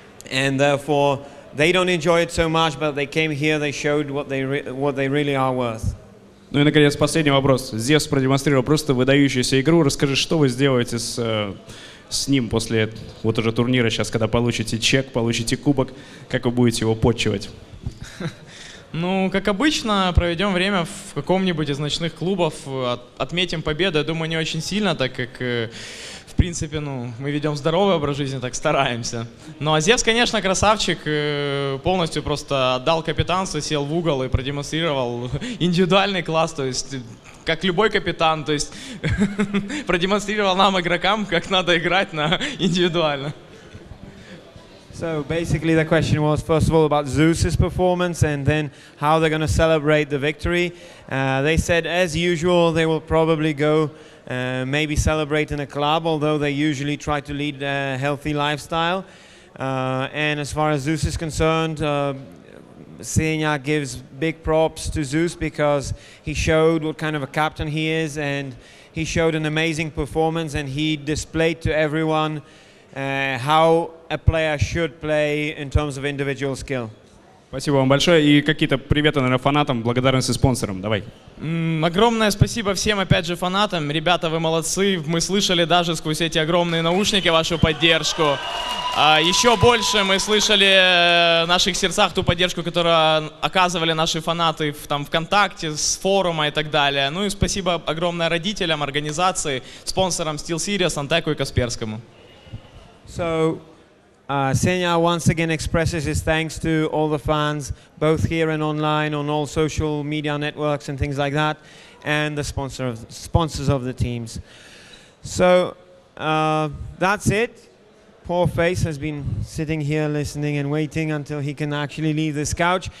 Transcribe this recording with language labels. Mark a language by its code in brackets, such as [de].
[en] And therefore they don't enjoy it so much, but they came here, they showed what they really are worth. [ru] Ну и, наконец, последний вопрос. Зевс продемонстрировал просто выдающуюся игру. Расскажи, что вы сделаете с ним после вот уже турнира, сейчас, когда получите чек, получите кубок, как вы будете его подчивать? Ну, как обычно, проведем время в каком-нибудь из ночных клубов, отметим победу. Я думаю, не очень сильно, так как, в принципе, ну, мы ведем здоровый образ жизни, так стараемся. Ну, а Зевс, конечно, красавчик, полностью просто отдал капитанство, сел в угол и продемонстрировал индивидуальный класс, то есть, как любой капитан, то есть, продемонстрировал нам, игрокам, как надо играть индивидуально. [en] So basically the question was, first of all, about Zeus's performance and then how they're going to celebrate the victory. They said, as usual, they will probably go maybe celebrate in a club, although they usually try to lead a healthy lifestyle. And as far as Zeus is concerned, Senya gives big props to Zeus because he showed what kind of a captain he is, and he showed an amazing performance, and he displayed to everyone how a player should play in terms of individual skill. [ru] Спасибо вам большое. И какие-то приветы, наверное, фанатам, благодарности спонсорам. Давай. Огромное спасибо всем, опять же, фанатам. Ребята, вы молодцы. Мы слышали даже сквозь эти огромные наушники вашу поддержку. Еще больше мы слышали в наших сердцах ту поддержку, которую оказывали наши фанаты в ВКонтакте, с форума и так далее. Ну и спасибо огромное родителям, организации, спонсорам SteelSeries, Антеку и Касперскому. [en] So, Senya once again expresses his thanks to all the fans, both here and online, on all social media networks and things like that, and the sponsors of the teams. So, that's it. Poor Face has been sitting here listening and waiting until he can actually leave this couch.